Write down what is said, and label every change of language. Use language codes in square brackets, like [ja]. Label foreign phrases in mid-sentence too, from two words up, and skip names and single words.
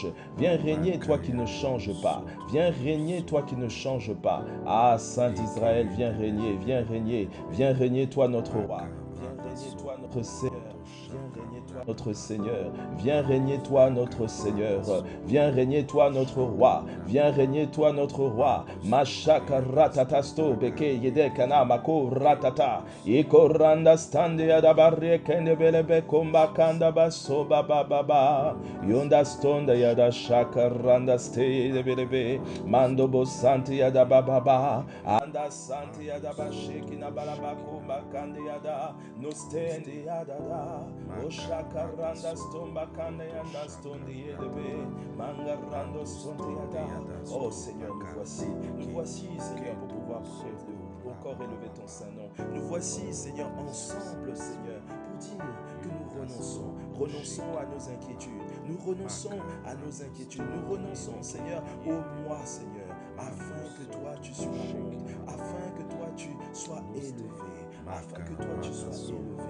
[fr] Viens régner, toi qui ne change pas. Viens régner, toi qui ne change pas. Ah, Saint d'Israël, viens régner, viens régner. Viens régner, toi notre roi. Viens régner, toi notre Seigneur. Viens régner, toi notre Seigneur. Viens régner, toi notre Seigneur. Viens régner, toi notre roi. Viens régner, toi notre roi. Mashaka ratatasto beke yedekana mako ratata. Ikoranda stande adabarre kende belebe komba kanda baso baba baba. Yonda stonda yada shaka randa ste belebe. Mando bo santi yada baba. Anda santi yada basheki na balaba komba kande yada. No stende yada da. Oshaka randa stomba kande yanda stondi yedebe. Manga rando stondi yada. Oh Seigneur, nous voici Seigneur pour pouvoir encore élever ton saint nom. Nous voici Seigneur ensemble Seigneur pour dire que nous renonçons à nos inquiétudes, nous renonçons à nos inquiétudes, nous renonçons Seigneur au moi Seigneur, afin que toi tu sois haut, afin que toi tu sois élevé, afin que toi tu sois élevé.